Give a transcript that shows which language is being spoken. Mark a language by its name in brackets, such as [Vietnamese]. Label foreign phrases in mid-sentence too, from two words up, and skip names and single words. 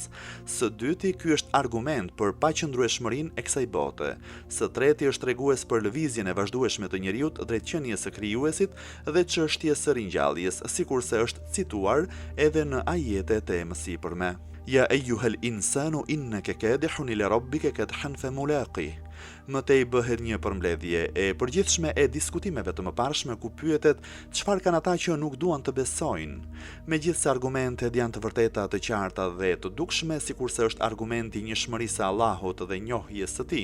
[Albanian] Së dyti, ky është argument për paqëndrueshmërinë e kësaj bote. Së treti, është tregues për lëvizjen e vazhdueshme të njeriut drejt qenies së krijuesit dhe çështjes së ringjalljes, sikurse është cituar edhe në ajetet e mësipërme. [Arabic] يا أيها الإنسان إنك كادح إلى ربك كدحا فملاقيه. [Albanian] Mëtej bëhet një përmbledhje e përgjithshme e diskutimeve të mëparshme ku pyetet çfarë kanë ata që nuk duan të besojnë. Megjithse argumentet janë të vërteta, të qarta dhe të dukshme, sikurse është argumenti i njëshmërisë së Allahut dhe njohjes së tij.